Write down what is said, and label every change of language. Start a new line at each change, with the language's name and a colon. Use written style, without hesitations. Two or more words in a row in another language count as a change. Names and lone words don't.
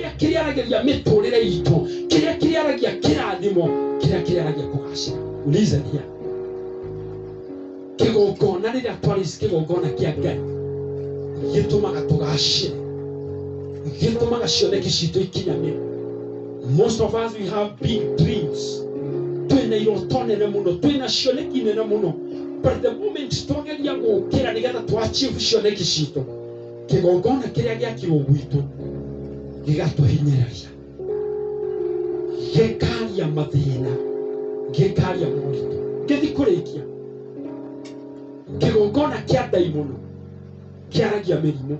Kikuyu: kiriaragia miturire itu, kiriaragia kirathimo, kiriaragia kugacira. Uliza nia kigongona rĩrĩa twarĩ kigongona kĩa Ngai gĩtũmaga tũgacire, gĩtũmaga cioneki citũ ikinyanĩre.
English: Most of us, we have big dreams.
Kikuyu: Twina iroto nene muno, twina cioneki nene muno,
English: but the moment
Kikuyu: twageria gũkĩra nĩgetha twachieve cioneki citũ, kigongona kĩrĩa gĩakirwo gwitũ gĩgatũhinyĩrĩria, gĩkaria mathĩna, gĩkaria moritũ, gĩthiĩ kũrĩkia. Kigongona kĩa ndaimono kĩaragia mĩrimũ.